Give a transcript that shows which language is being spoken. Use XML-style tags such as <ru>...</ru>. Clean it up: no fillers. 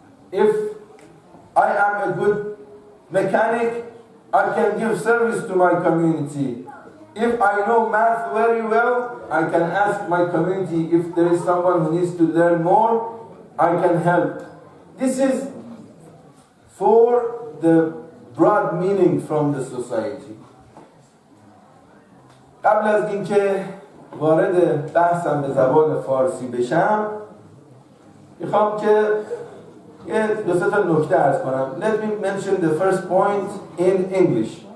<en>If I am a good mechanic, I can give service to my community. If I know math very well, I can ask my community if there is someone who needs to learn more, I can help. This is for the broad meaning from the society.</en> <fa>قبل از اینکه وارد بحثم به زبان فارسی بشم، میخوام که یه دو سه تا نکته عرض کنم.</fa> <en>Let me mention the first point in English.</en>